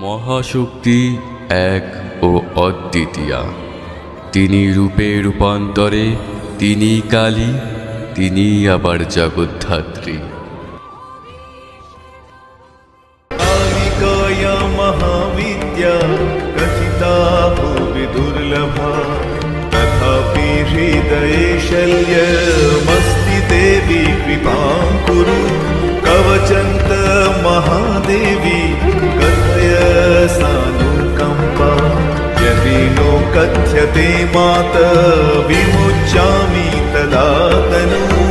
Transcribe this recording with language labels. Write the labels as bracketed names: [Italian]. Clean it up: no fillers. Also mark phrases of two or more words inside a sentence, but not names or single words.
[Bangla] মহাশক্তি এক ও অদ্বিতীয়া। তিনি রূপে রূপান্তরে, তিনি কালী, তিনি আবার জগদ্ধাত্রী। [Sanskrit] कालिकाया महाविद्या कथिता भुवि दुर्लभा, तथापि हृदये शल्यमस्ति देवी कृपां कुरु। कवचन्त महादेवी कथय सानुकम्पा, यदि नो कथ्यते मात विमुच्यामि तदा तनु।